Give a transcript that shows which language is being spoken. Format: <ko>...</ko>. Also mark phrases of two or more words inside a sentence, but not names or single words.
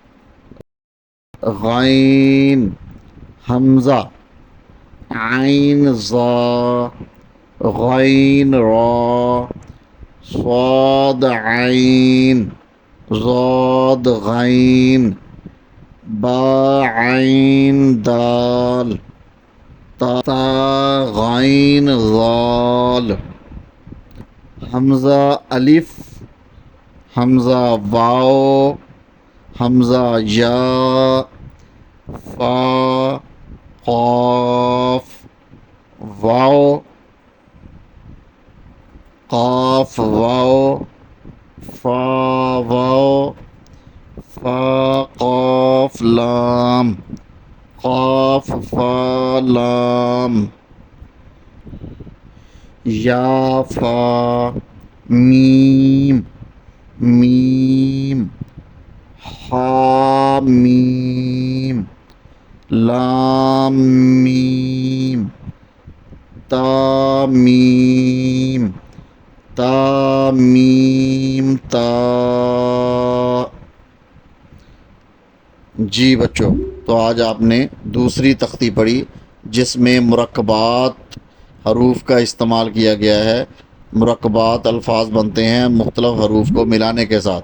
<ur>غین حمزہ عین ضا غین را صاد عین ضاد غین با عین دال تا غین ضال حمزہ الف حمزہ واو حمزہ یا فا قاف واو قاف واو فا واو فا قاف لام قاف فا لام یا فا میم میم حا میم لام میم تا میم تا میم تا۔ جی بچوں، تو آج آپ نے دوسری تختی پڑھی جس میں مرکبات حروف کا استعمال کیا گیا ہے۔ مرکبات الفاظ بنتے ہیں مختلف حروف کو ملانے کے ساتھ۔</ur>